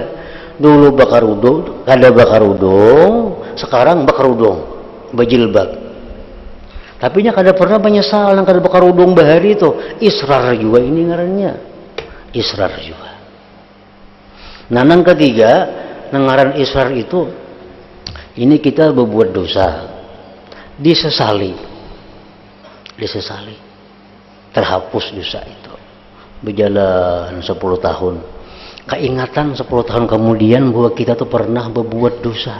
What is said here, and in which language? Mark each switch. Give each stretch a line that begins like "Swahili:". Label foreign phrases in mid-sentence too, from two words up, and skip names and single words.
Banjar: Dulu bakarudung, kada bakarudung, sekarang bakarudung, bajilbab. Tapi nya kada pernah menyesal nang kada bakarudung bahari itu. Israr juga ini ngarannya. Israr juga. Nah, nang ketiga, nang ngaran israr itu, ini kita berbuat dosa, disesali, terhapus dosa itu, berjalan 10 tahun, keingatan 10 tahun kemudian bahwa kita tuh pernah berbuat dosa.